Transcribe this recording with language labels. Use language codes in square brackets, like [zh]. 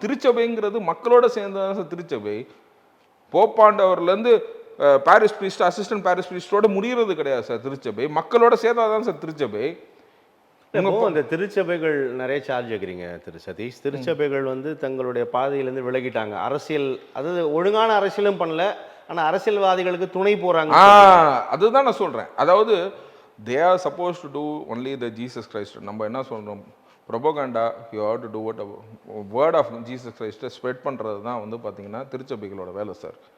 [ta] திருச்சபைங்கிறது மக்களோட சேர்ந்ததான் சார் திருச்சபை. போப்பாண்டவர்லேருந்து Paris priest, assistant Paris பிரீஸ்டோட முடிகிறது கிடையாது சார் திருச்சபை, மக்களோட சேர்ந்தாதான் சார் திருச்சபை. அந்த திருச்சபைகள் நிறைய சார்ஜ் வைக்கிறீங்க திரு சதீஷ். திருச்சபைகள் வந்து தங்களுடைய பாதையிலேருந்து விலகிட்டாங்க. அரசியல், அதாவது ஒழுங்கான அரசியலும் பண்ணல, ஆனால் அரசியல்வாதிகளுக்கு துணை போறாங்க. அதுதான் நான் சொல்றேன். அதாவது [en] they are supposed to do only the Jesus Christ. [ta] நம்ம என்ன சொல்றோம், propaganda, [en] you have to do what word of Jesus கிரைஸ்ட்டை spread [ta] பண்ணுறது தான் வந்து பார்த்தீங்கன்னா திருச்சபைகளோட வேலை சார்.